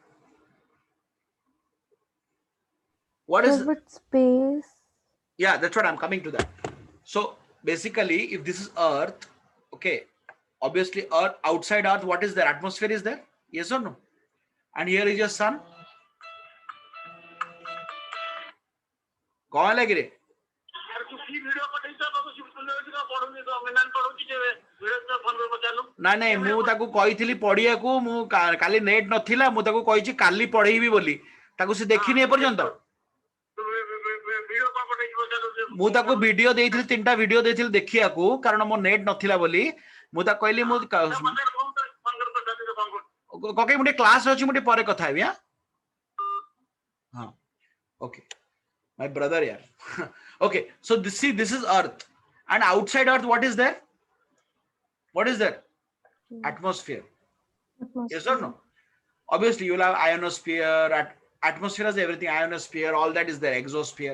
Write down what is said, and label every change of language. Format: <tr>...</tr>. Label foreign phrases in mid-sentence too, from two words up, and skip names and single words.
<en>What Sir, is? but space. Yeah, that's what I'm coming to that. So basically, if this is earth, okay, obviously earth, outside earth, what is there? Atmosphere is there? Yes or no? And here is your sun.</en> <hi>कौन लग रहे?</hi> <or>ନାଇଁ ମୁଁ ତାକୁ କହିଥିଲି ପଢିବାକୁ, ମୁଁ କାଲି ନେଟ୍ ନଥିଲା, ମୁଁ ତାକୁ କହିଛି କାଲି ପଢେଇବି ବୋଲି, ତାକୁ ସେ ଦେଖିନି ଏପର୍ଯ୍ୟନ୍ତ। ମୁଁ ତାକୁ ଭିଡିଓ ଦେଇଥିଲି, 3ଟା ଭିଡିଓ ଦେଇଥିଲି ଦେଖିବାକୁ, କାରଣ ମୋ ନେଟ୍ ନଥିଲା ବୋଲି। ମୁଁ ତାକୁ କହିଲି ମୁଁ କକେଇ ମୁଁ ଟିକେ କ୍ଲାସ୍ ଅଛି, ମୁଁ ଟିକେ ପରେ କଥା ହେବି।</or> <en>ହଁ ଓକେ my brother here. Okay, so this is earth, and outside earth what is there? What is there? Atmosphere. Yes or no? Obviously you will have ionosphere, atmosphere has everything, ionosphere, all that is there, exosphere.</en>